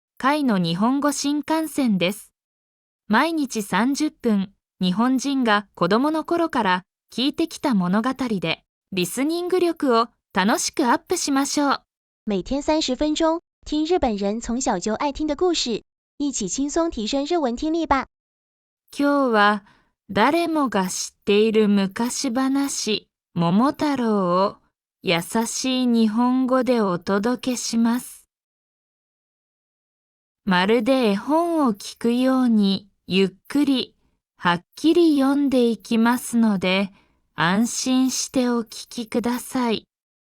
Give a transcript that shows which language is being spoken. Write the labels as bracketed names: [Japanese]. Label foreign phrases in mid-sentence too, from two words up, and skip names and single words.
[Japanese] 回の日本語新幹線です。毎日30分、日本人が子供の頃から聞いてきた物語で、リスニング力を楽しくアップしましょう。 [Chinese] 每天30分钟，听日本人从小就爱听的故事，一起轻松提升日文听力吧。 [Japanese] 今日は誰もが知っている昔話、桃太郎を優しい日本語でお届けします。まるで絵本を聞くようにゆっくりはっきり読んでいきますので、安心してお聞きください。